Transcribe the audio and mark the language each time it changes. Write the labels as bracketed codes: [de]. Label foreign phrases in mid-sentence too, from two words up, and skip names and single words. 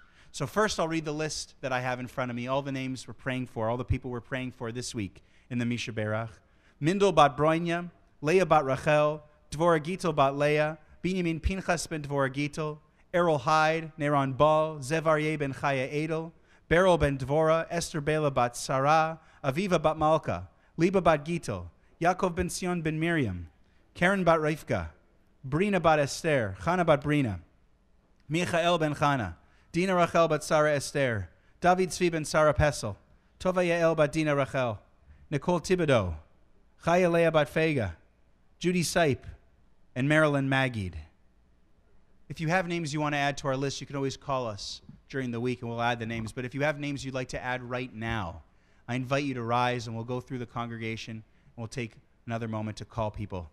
[en] So first, I'll read the list that I have in front of me, all the names we're praying for, all the people we're praying for this week in the Misha Berach. Mindel bat Broinya, Leah bat Rachel, Dvorah Gittel bat Leah, Binyamin Pinchas ben Dvorah Gittel, Errol Hyde, Neron Bal, Zevaryeh ben Chaya Edel, Beryl ben Dvorah, Esther Bela bat Sarah, Aviva bat Malka, Liba bat Gittel, Yaakov ben Sion ben Miriam, Karen bat Rivka, Brina bat Esther, Chana bat Brina, Michael ben Chana, Dina Rachel bat Sarah Esther, David Tzvi ben Sarah Pesel, Tova Yael bat Dina Rachel, Nicole Thibodeau, Chaya Leah bat Fega, Judy Sipe, and Marilyn Magid. If you have names you want to add to our list, you can always call us during the week and we'll add the names. But if you have names you'd like to add right now, I invite you to rise and we'll go through the congregation and we'll take another moment to call people.